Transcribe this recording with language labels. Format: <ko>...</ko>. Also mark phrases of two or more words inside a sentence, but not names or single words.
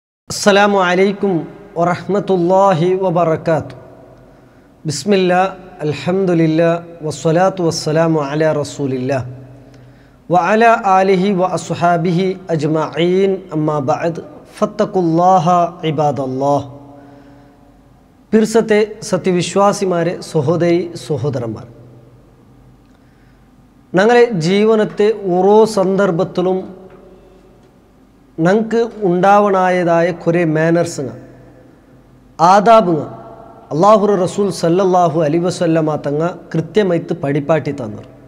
<ar>السلام عليكم ورحمة الله وبركاته. بسم الله الحمد لله والصلاة والسلام على رسول الله وعلى آله وأصحابه أجمعين أما بعد فاتقوا الله عباد الله.</ar> <ml>പിർസത്തെ സത്യവിശ്വാസിമാരെ സഹോദരന്മാർ, ഞങ്ങളെ ജീവനത്തെ ഓരോ സന്ദർഭത്തിലും ഞങ്ങൾക്ക് ഉണ്ടാവണായതായ കുറേ മാനേഴ്സുങ്ങൾ ആദാബുങ്ങൾ അള്ളാഹുർ റസൂൽ</ml> <ar>صلى الله عليه وسلم</ar> <ml>തങ്ങ കൃത്യമായിട്ട് പഠിപ്പാട്ടി തന്നു.</ml>